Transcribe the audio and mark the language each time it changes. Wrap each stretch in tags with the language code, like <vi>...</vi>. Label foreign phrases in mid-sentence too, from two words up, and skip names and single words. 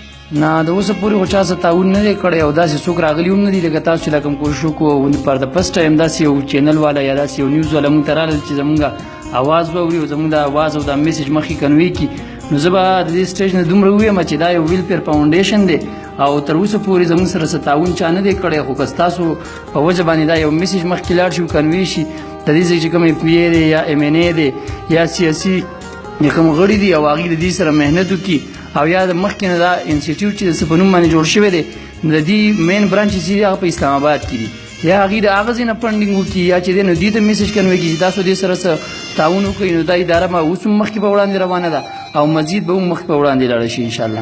<ps>نه د اوسه پورې خو چا سره تعاون نه دی کړی او داسې څوک راغلي هم نه دي لکه تاسو چې دا کوم کوشش وکړو پر د</ps> <en>first time</en> <ps>داسې یو چینل والا یا داسې یو نیوز والا موږ ته راغلل چې زموږ اواز واوري او زموږ د اواز او د میسج مخکې کنوي کړي نو زه به د دې سټیج نه دومره ووایم چې دا یو</ps> <en>welfare foundation</en> <ps>دی او تر اوسه پورې زموږ سره څه تعاون چا نه دی کړی خو که ستاسو په وجه باندې دا یو میسج مخکې لاړ شي کنوي شي د دې ځای چې کوم پی ای دی یا ایم این ای دی یا سیاسي یا کوم غړي دي او هغې د دې سره محنت وکړي او یا د مخکې نه دا انسټیټیوټ چې د څه په نوم باندې جوړ شوی دی د دې</ps> <en>main branch</en> <ps>چې دی هغه په اسلام آباد کې دي یا هغې د هغه ځای نه فنډینګ وکړي یا چې دی نو دې ته میسج کنوي کړي چې تاسو دې سره څه تعاون وکړئ نو دا اداره به اوس هم مخکې په وړاندې روانه ده او مزید به هم مخکې په وړاندې لاړه شي انشاءالله</ps>